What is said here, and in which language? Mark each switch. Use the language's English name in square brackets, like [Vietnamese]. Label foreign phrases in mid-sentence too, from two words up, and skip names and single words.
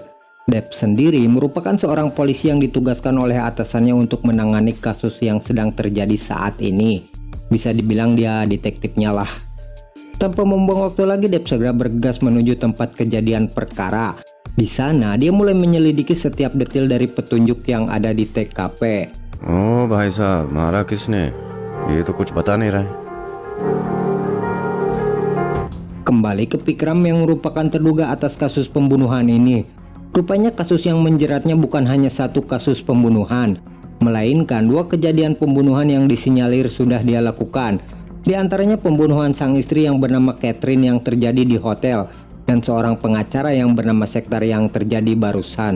[Indonesian] Dev sendiri merupakan seorang polisi yang ditugaskan oleh atasannya untuk menangani kasus yang sedang terjadi saat ini. Bisa dibilang dia detektifnya lah. Tanpa membuang waktu lagi, Dev segera bergegas menuju tempat kejadian perkara. Di sana dia mulai menyelidiki setiap detail dari petunjuk yang ada di TKP. [Hindi] Oh भाई साहब, मारा किसने? ये तो कुछ बता नहीं रहा है. [Indonesian] Kembali ke Vikram yang merupakan terduga atas kasus pembunuhan ini. Rupanya kasus yang menjeratnya bukan hanya satu kasus pembunuhan, melainkan dua kejadian pembunuhan yang disinyalir sudah dia lakukan. Di antaranya pembunuhan sang istri yang bernama Catherine yang terjadi di hotel, dan seorang pengacara yang bernama Sektar yang terjadi barusan.